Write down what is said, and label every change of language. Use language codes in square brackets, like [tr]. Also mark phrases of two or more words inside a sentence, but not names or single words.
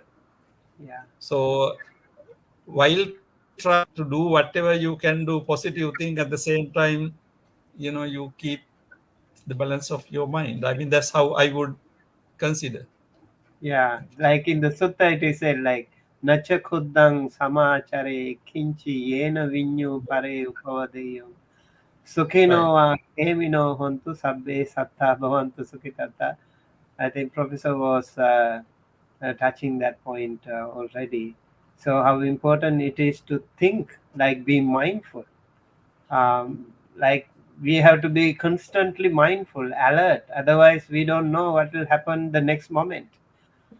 [en] Yeah. So while trying to do whatever you can do, positive thing, at the same time, you keep the balance of your mind. I mean, that's how I would consider. Yeah, like in the sutta it is said like [pi] nacha khuddang samachare kinchi yena vinyu pare upavadeyam sukhino [en] Right. [pi] va kemino hontu sabbe satta bhavantu sukhitata. [en] I think Professor was touching that point already. So how important it is to think, like be mindful. Like we have to be constantly mindful, alert. Otherwise, we don't know what will happen the next moment.